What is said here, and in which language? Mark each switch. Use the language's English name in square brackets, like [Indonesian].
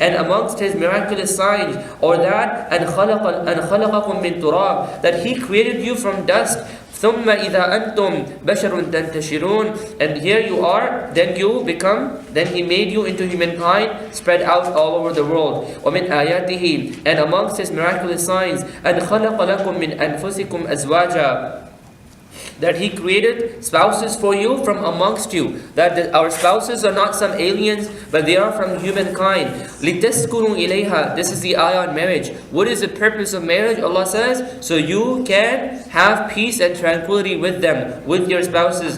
[English] And amongst His miraculous signs, or that [Arabic] أَنْ خَلَقَكُم مِّن تُرَابٍ. [English] That He created you from dust. [Arabic] ثُمَّ إِذَا أَنْتُمْ بَشَرٌ تَنْتَشِرُونَ. [English] And here you are, then He made you into humankind, spread out all over the world. [Arabic] وَمِنْ آيَاتِهِ. [English] And amongst His miraculous signs, [Arabic] أَنْ خَلَقَ لَكُم مِّنْ أَنفُسِكُمْ أَزْوَاجًا. [English] that He created spouses for you from amongst you. That our spouses are not some aliens, but they are from humankind. [Arabic] لِتَسْكُنُوا إِلَيْهَا. [English] This is the ayah on marriage. What is the purpose of marriage? Allah says, so you can have peace and tranquility with them, with your spouses.